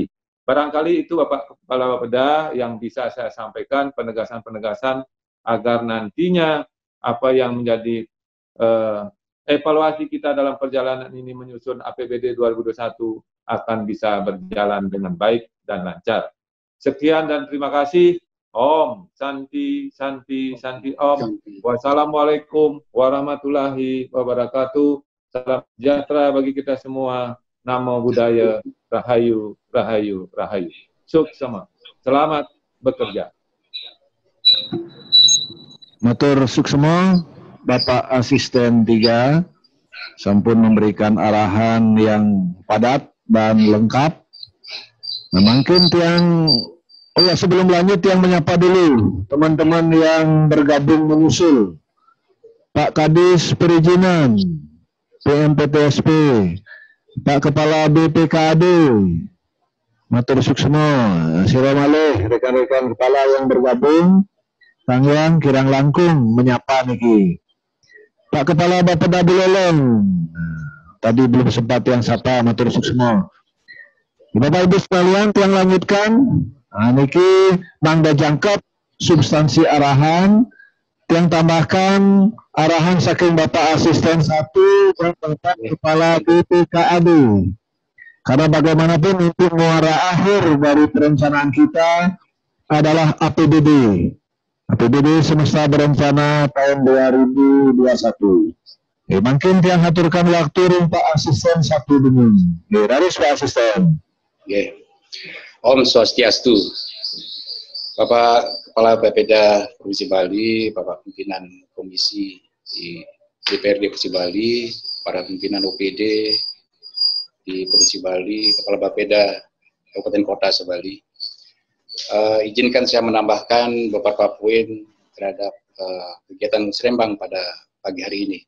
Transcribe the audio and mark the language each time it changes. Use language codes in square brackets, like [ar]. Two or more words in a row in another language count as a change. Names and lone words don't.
[id] Barangkali itu Bapak Kepala Bapeda yang bisa saya sampaikan penegasan-penegasan agar nantinya apa yang menjadi evaluasi kita dalam perjalanan ini menyusun APBD 2021 akan bisa berjalan dengan baik dan lancar. Sekian dan terima kasih. [ban] Om, Santi, Santi, Santi Om. [ar] Wassalamualaikum warahmatullahi wabarakatuh. [id] Salam sejahtera bagi kita semua. Namo Buddhaya, [ban] Rahayu, Rahayu, Rahayu. [id] Suksema. Selamat bekerja. [ban] Matur suksema, [id] Bapak Asisten 3, sampun memberikan arahan yang padat dan lengkap. Nah, mungkin sebelum lanjut yang menyapa dulu teman-teman yang bergabung menyusul. Pak Kadis Perizinan, PMPTSP, Pak Kepala BPKAD, [ban] matur suksema, sira malih [id] rekan-rekan kepala yang bergabung, Kang Yang [ban] kirang langkung menyapa niki. [id] Pak Kepala Bapeda Buleleng, tadi belum sempat yang sapa, [ban] matur suksema. [id] Bapak Ibu sekalian, yang lanjutkan, [ban] niki mangga jangkep [id] substansi arahan, yang tambahkan arahan [ban] saking Bapak [id] Asisten 1 dan Bapak Kepala BPKAD. Karena bagaimanapun itu muara akhir dari perencanaan kita adalah APBD. APBD semesta berencana tahun 2021. Mungkin yang aturkan waktu Pak Asisten 1 dulu. [ban] Raris Pak [id] Asisten. [ban] Om Swastiastu. [id] Bapak Kepala Bapeda Provinsi Bali, Bapak Pimpinan Komisi di DPRD Provinsi Bali, para pimpinan OPD di Provinsi Bali, Kepala Bapeda Kabupaten Kota Sebali. Izinkan saya menambahkan beberapa poin terhadap kegiatan Serembang pada pagi hari ini.